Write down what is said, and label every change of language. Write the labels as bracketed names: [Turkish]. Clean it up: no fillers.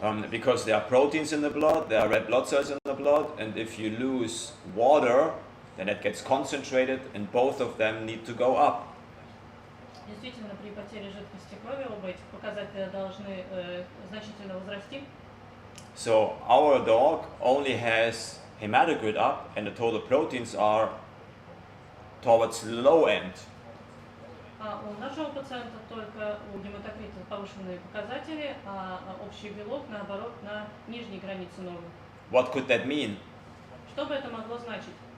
[English] Because there are proteins in the blood, there are red blood cells in the blood, and if you lose water, then it gets concentrated, and both of them need to go up. [Russian] Действительно, при потере жидкости крови оба этих показателя должны значительно возрасти. [English] So our dog only has hematocrit up and the total proteins are towards the low end. [Russian] А у нашего пациента только у гематокрита повышенные показатели, а общий белок, наоборот, на нижней границе нормы. [English] What could that mean? [Russian] Что бы это могло значить?